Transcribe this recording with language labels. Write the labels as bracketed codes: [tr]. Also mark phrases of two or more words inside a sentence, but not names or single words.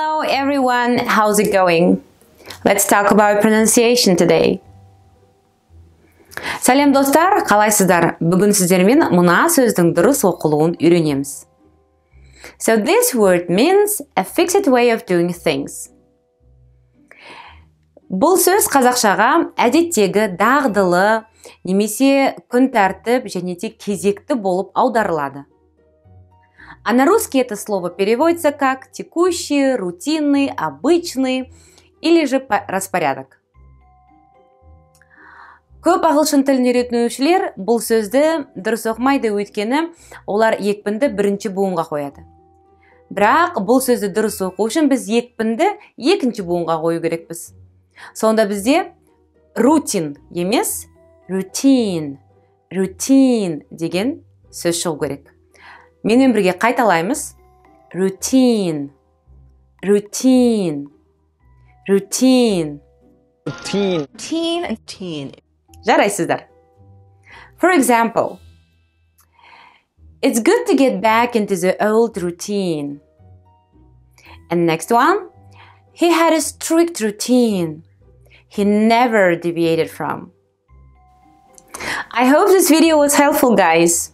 [en] everyone, how's it going? Let's talk about pronunciation today. [kk] Сәлем достар, қалайсыздар? Бүгін сіздермен мына сөздің дұрыс оқылуын үйренеміз. [en] So this word means a fixed way of doing things. [kk] Бұл сөз қазақшаға әдеттегі, дағдылы, немесе күн тәртіп және де кезекті болып аударылады. [ru] А на русский это слово переводится как текущий, рутинный, обычный или же распорядок. [kk] Көп ағылшын тілін үйретушілер бұл сөзді дұрыс оқымайды, өйткені олар екпінді бірінші буынға қояды. Бірақ бұл сөзді дұрыс оқу үшін біз екпінді екінші буынға қою керекпіз. Сонда бізде рутин емес, routine деген сөз шығу керек. Менімен бірге қайталаймыз. Routine. Жарайсыздар. [en] For example, it's good to get back into the old routine. And next one, he had a strict routine he never deviated from. I hope this video was helpful, guys.